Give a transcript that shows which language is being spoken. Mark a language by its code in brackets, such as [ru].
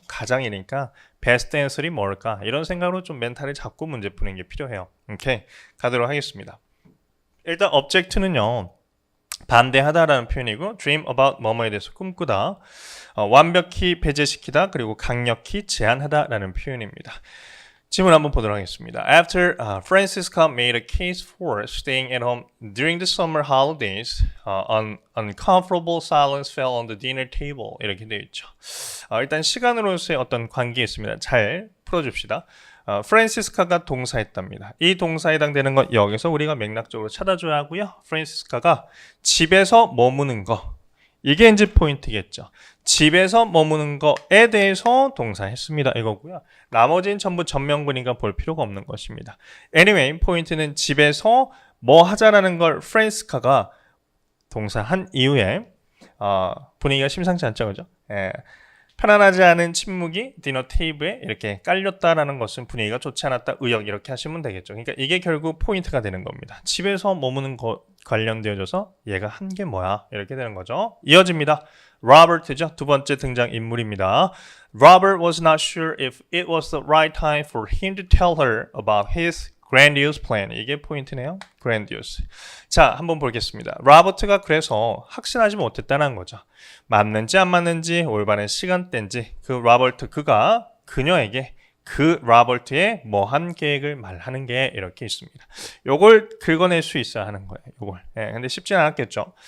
[ko] 가장이니까 베스트 앤서리 뭘까? 이런 생각으로 좀 멘탈을 잡고 문제 푸는 게 필요해요. 오케이. 가도록 하겠습니다. 일단 object는요. 반대하다라는 표현이고 dream about 뭐뭐에 대해서 꿈꾸다. 완벽히 배제시키다 그리고 강력히 제한하다라는 표현입니다. 질문 한번 보도록 하겠습니다. [en] After Francisca made a case for staying at home during the summer holidays, uncomfortable silence fell on the dinner table. [ko] 이렇게 되어 있죠. 일단 시간으로서의 어떤 관계 있습니다. 잘 풀어줍시다. 프란시스카가 동사했답니다. 이 동사에 해당되는 건 여기서 우리가 맥락적으로 찾아줘야 하고요. 프란시스카가 집에서 머무는 거. 이게 이제 포인트겠죠. 집에서 머무는 거에 대해서 동사했습니다. 이거고요. 나머지는 전부 전명근이가 볼 필요가 없는 것입니다. Anyway, 포인트는 집에서 뭐 하자라는 걸 프란시스카가 동사한 이후에 분위기가 심상치 않죠, 그죠? 편안하지 않은 침묵이 디너 테이블에 이렇게 깔렸다라는 것은 분위기가 좋지 않았다. 의역 이렇게 하시면 되겠죠. 그러니까 이게 결국 포인트가 되는 겁니다. 집에서 머무는 것 관련되어져서 얘가 한 게 뭐야? 이렇게 되는 거죠. 이어집니다. 로버트죠. 두 번째 등장 인물입니다. [en] Robert was not sure if it was the right time for him to tell her about his grandiose plan. [ko] 이게 포인트네요. grandiose. 자, 한번 보겠습니다. 로버트가 그래서 확신하지 못했다는 거죠. 맞는지 안 맞는지 올바른 시간대인지 그 로버트 그가 그녀에게 그 로버트의 뭐한 계획을 말하는 게 이렇게 있습니다. 요걸 긁어낼 수 있어야 하는 거예요. 요걸. 근데 쉽지 않았겠죠.